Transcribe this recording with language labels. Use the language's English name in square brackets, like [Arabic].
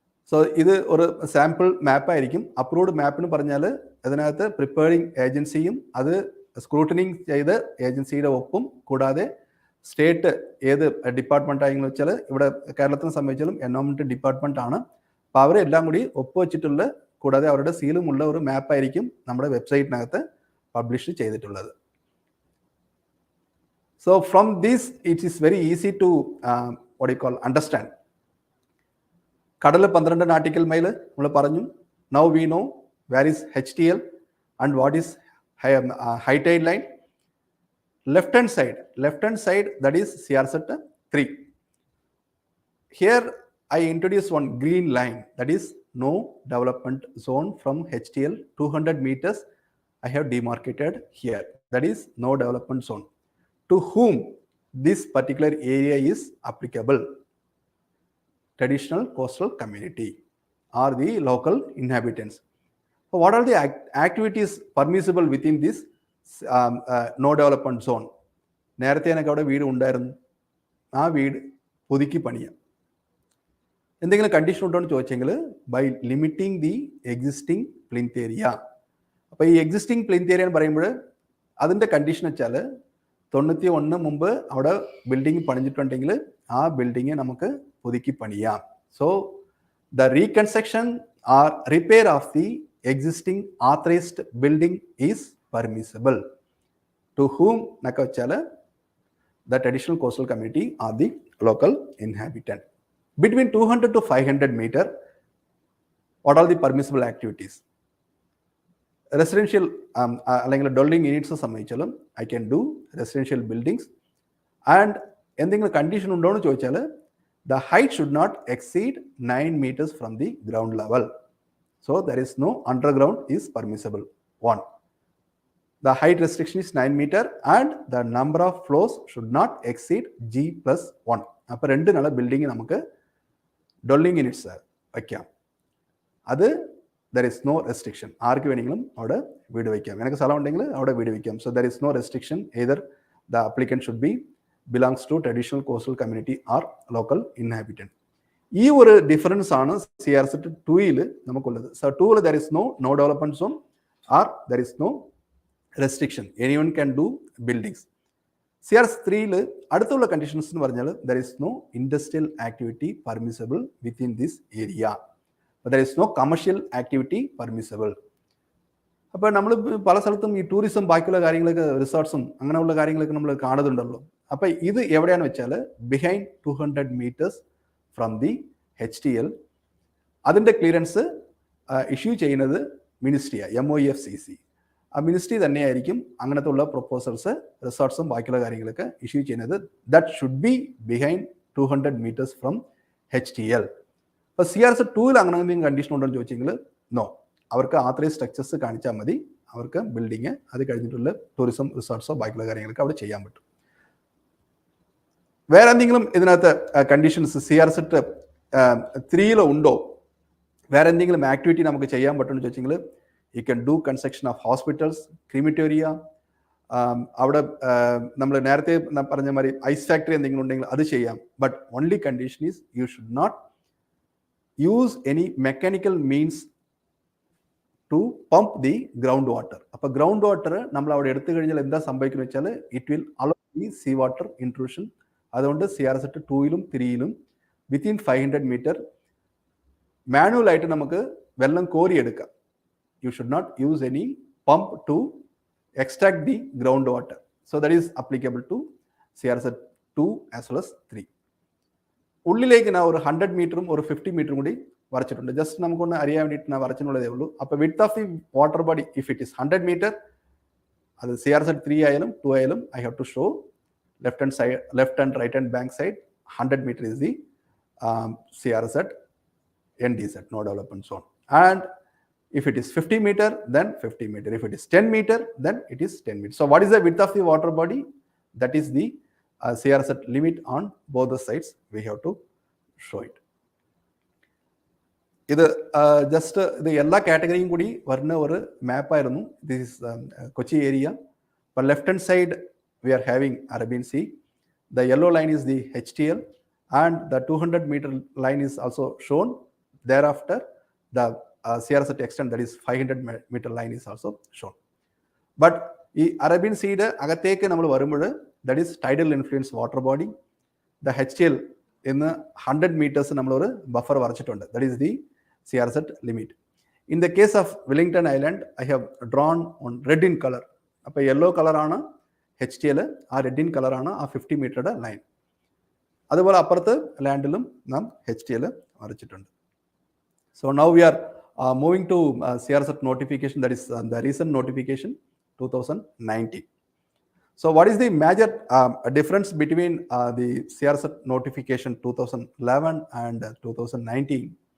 [Malayalam] So ഇത് ഒരു sample മാപ്പായിരിക്കും. Approved മാപ്പിന് പറഞ്ഞാൽ അതിനകത്ത് പ്രിപ്പയറിംഗ് ഏജൻസിയും അത് സ്ക്രൂട്ടനിങ് ചെയ്ത് ഏജൻസിയുടെ ഒപ്പും കൂടാതെ സ്റ്റേറ്റ് ഏത് ഡിപ്പാർട്ട്മെന്റ് ആയെന്ന് വെച്ചാൽ ഇവിടെ കേരളത്തിനെ സംബന്ധിച്ചാലും എൻവയോൺമെന്റ് ഡിപ്പാർട്ട്മെന്റ് ആണ്. അപ്പോൾ അവരെല്ലാം കൂടി ഒപ്പുവെച്ചിട്ടുള്ള കൂടാതെ അവരുടെ സീലുമുള്ള ഒരു മാപ്പായിരിക്കും നമ്മുടെ വെബ്സൈറ്റിനകത്ത് പബ്ലിഷ് ചെയ്തിട്ടുള്ളത്. [English] So from this it is very easy to what you call understand. [Malayalam] കടൽ 12 നാട്ടിക്കൽ മൈൽ നമ്മൾ പറഞ്ഞു. [English] Now we know where is HTL and what is high tide line. Left hand side that is CRZ 3. Here I introduce one green line, that is no development zone from HTL 200 meters. I have demarcated here, that is no development zone. To whom this particular area is applicable? Traditional coastal community or the local inhabitants. So what are the activities permissible within this no development zone? [Malayalam] നേരത്തെ എനിക്ക് അവിടെ വീട് ഉണ്ടായിരുന്നു. ആ വീട് പുതുക്കി പണിയാം. എന്തെങ്കിലും condition ഉണ്ടോ എന്ന് ചോദിച്ചെങ്കിൽ [English] By limiting the existing plinth area. [Malayalam] അപ്പോൾ ഈ എക്സിസ്റ്റിംഗ് പ്ലിന്ത് ഏരിയ എന്ന് പറയുമ്പോൾ അതിൻ്റെ കണ്ടീഷൻ വെച്ചാൽ 91 മുമ്പ് അവിടെ ബിൽഡിംഗ് പണിഞ്ഞിട്ടുണ്ടെങ്കിൽ ആ ബിൽഡിംഗ് നമുക്ക് പുതുക്കി പണിയാം. [English] So the reconstruction or repair of the existing authorized building is permissible. To whom nakavachala, the traditional coastal community are the local inhabitant. Between 200 to 500 meter, what are the permissible activities? Residential [Malayalam] അല്ലെങ്കിൽ [English] dwelling units [Malayalam] സംബന്ധിച്ചാലും [English] I can do residential buildings, and [Malayalam] എന്തെങ്കിലും condition ഉണ്ടോ എന്ന് ചോദിച്ചാൽ [English] the height should not exceed 9 meters from the ground level. So there is no underground is permissible. One, the height restriction is 9 meter and the number of floors should not exceed G+1. [Malayalam] അപ്പോൾ രണ്ട് നില building നമുക്ക് dwelling units വയ്ക്കാം. അത് [English] there is no restriction. [Malayalam] ആർക്ക് വേണമെങ്കിലും അവിടെ വീട് വയ്ക്കാം. എനിക്ക് സ്ഥലം ഉണ്ടെങ്കിൽ അവിടെ വീട് വയ്ക്കാം. [English] So there is no restriction. Either the applicant should be belongs to traditional coastal community or local inhabitant. [Malayalam] ഈ ഒരു ഡിഫറൻസ് ആണ് CRZ 2-ൽ നമുക്കുള്ളത്. [English] So 2-ൽ there is no development zone or there is no restriction. Anyone can do buildings. [Malayalam] CRZ 3-ൽ അടുത്തുള്ള conditions എന്ന് പറഞ്ഞാൽ [English] there is no industrial activity permissible within this area. There is no commercial activity permissible. [Malayalam] അപ്പോൾ നമ്മൾ പല സ്ഥലത്തും ഈ tourism ബാക്കിയുള്ള കാര്യങ്ങളൊക്കെ റിസോർട്ട്സും അങ്ങനെയുള്ള കാര്യങ്ങളൊക്കെ നമ്മൾ കാണുന്നുണ്ടല്ലോ. അപ്പോൾ ഇത് എവിടെയാണെന്ന് വെച്ചാൽ [English] Behind 200 meters from the HTL. [Malayalam] അതിൻ്റെ ക്ലിയറൻസ് ഇഷ്യൂ ചെയ്യുന്നത് മിനിസ്ട്രിയാണ്, MOEFCC. ആ മിനിസ്ട്രി തന്നെയായിരിക്കും അങ്ങനത്തെ ഉള്ള പ്രൊപ്പോസൽസ് റിസോർട്ട്സും ബാക്കിയുള്ള കാര്യങ്ങളൊക്കെ ഇഷ്യൂ ചെയ്യുന്നത്. [English] That should be behind 200 meters from HTL. [Malayalam] അപ്പോൾ CRZ 2-ൽ അങ്ങനെ എന്തെങ്കിലും കണ്ടീഷൻ ഉണ്ടോ എന്ന് ചോദിച്ചെങ്കിൽ നോ. അവർക്ക് ആത്രൈസ് സ്ട്രക്ചേഴ്സ് കാണിച്ചാൽ മതി, അവർക്ക് ബിൽഡിങ് അത് കഴിഞ്ഞിട്ടുള്ള ടൂറിസം റിസോർട്ട്സോ ബാക്കിയുള്ള കാര്യങ്ങളൊക്കെ അവിടെ ചെയ്യാൻ പറ്റും. വേറെ എന്തെങ്കിലും ഇതിനകത്ത് കണ്ടീഷൻസ് CRZ 3-ൽ ഉണ്ടോ? വേറെ എന്തെങ്കിലും ആക്ടിവിറ്റി നമുക്ക് ചെയ്യാൻ പറ്റുമെന്ന് ചോദിച്ചെങ്കിൽ [English] you can do construction of hospitals, [Malayalam] ക്രിമിറ്റോറിയ, അവിടെ നമ്മൾ നേരത്തെ പറഞ്ഞ മാതിരി ഐസ് ഫാക്ടറി എന്തെങ്കിലും ഉണ്ടെങ്കിൽ അത് ചെയ്യാം. [English] But only condition is you should not use any mechanical means to pump the groundwater. [Malayalam] അപ്പോൾ ഗ്രൗണ്ട് വാട്ടർ നമ്മൾ അവിടെ എടുത്തു കഴിഞ്ഞാൽ എന്താ സംഭവിക്കുന്നത് വെച്ചാൽ [English] It will allow the sea water intrusion. [Malayalam] അതുകൊണ്ട് CRZ 2-ലും 3-ലും വിത്തിൻ 500 മീറ്റർ മാനുവലായിട്ട് നമുക്ക് വെള്ളം കോരിയെടുക്കാം. [English] You should not use any pump to extract the ground water. So that is applicable to CRZ 2 as well as 3. [Malayalam] ഉള്ളിലേക്ക് ഞാൻ ഒരു 100 മീറ്ററും ഒരു 50 മീറ്ററും കൂടി വരച്ചിട്ടുണ്ട്. ജസ്റ്റ് നമുക്കൊന്ന് അറിയാൻ വേണ്ടിയിട്ട് ഞാൻ വരച്ചിട്ടുള്ളതേ ഉള്ളൂ. [English] അപ്പോൾ width of the water body if it is 100 metre, [Malayalam] അത് CRZ 3 ആയാലും 2 ആയാലും [English] I have to show left and right hand bank side 100 metre is the CRZ NDZ, no development zone. And if it is 50 meter, then 50 meter. If it is 10 meter, then it is 10 meter. So what is the width of the water body? That is the CRZ limit on both the sides. We have to show it. [Malayalam] ഇത് just ഇത് എല്ലാ കാറ്റഗറിയും കൂടി വരുന്ന ഒരു മാപ്പായിരുന്നു. [English] This is Kochi area. For left hand side we are having Arabian Sea. The yellow line is the HTL and the 200 meter line is also shown. Thereafter the CRZ extent, that is 500 meter line is also shown. But [Malayalam] ഈ Arabian സീയുടെ അകത്തേക്ക് നമ്മൾ വരുമ്പോൾ [English] that is tidal influence water body. [Malayalam] The HTL എന്ന് 100 meters നമ്മളൊരു buffer വരച്ചിട്ടുണ്ട്. [English] That is the CRZ limit. In the case of Wellington Island, I have drawn on red in color. [Malayalam] അപ്പോൾ yellow കളറാണ് HTL, ആ red in കളറാണ് ആ 50 മീറ്ററുടെ line. അതുപോലെ അപ്പുറത്ത് ലാൻഡിലും നാം HTL വരച്ചിട്ടുണ്ട്. [English] So now we are moving to CRZ notification, that is the recent notification 2019. So what is the major difference between the CRZ notification 2011 and 2019?